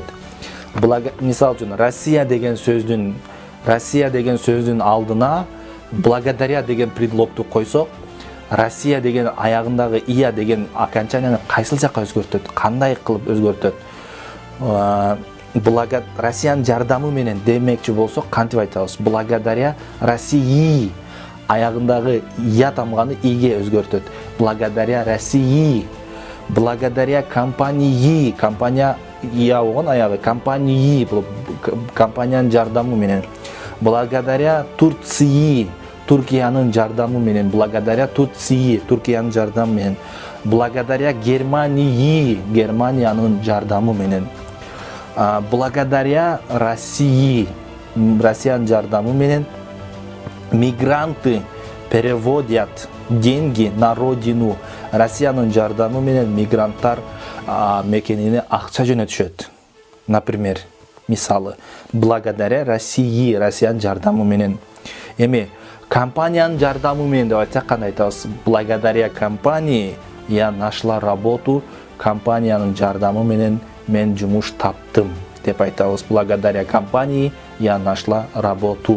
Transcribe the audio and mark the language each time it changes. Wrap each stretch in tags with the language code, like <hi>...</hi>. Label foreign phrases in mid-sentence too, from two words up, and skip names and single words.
<ky>Мисал үчүн Россия деген сөздүн алдына благодаря деген предлогду койсок, Россия деген аягындагы ия деген окончанияны кайсыл жакка өзгөртөт? Кандай кылып өзгөртөт? Россиянын жардамы менен демекчи болсок кантип айтабыз?</ky> <ru>Благодаря России</ru> <ky>аягындагы ия тамганы иге өзгөртөт.</ky> <ru>Благодаря России, благодаря компании,</ru> <ky>компания ия болгон аягы компании болуп, компаниянын жардамы менен.</ky> <ru>Благодаря Турции,</ru> <ky>Туркиянын жардамы менен.</ky> <ru>Благодаря Турции,</ru> <ky>Туркиянын жардамы менен.</ky> <ru>Благодаря Германии,</ru> <ky>Германиянын жардамы менен.</ky> <ru>Благодаря России,</ru> <ky>Россиянын жардамы менен.</ky> <ru>Мигранты переводят деньги на родину.</ru> <ky>Россиянын жардамы менен мигранттар мекенине акча жөнөтүшөт. Например, мисалы,</ky> <ru>благодаря России,</ru> <ky>Россиянын жардамы менен. Эми компаниянын жардамы менен деп айтсак кандай айтабыз?</ky> <ru>Благодаря компании я нашла работу,</ru> <ky>компаниянын жардамы менен мен жумуш таптым деп айтабыз.</ky> <ru>Благодаря компании я нашла работу.</ru>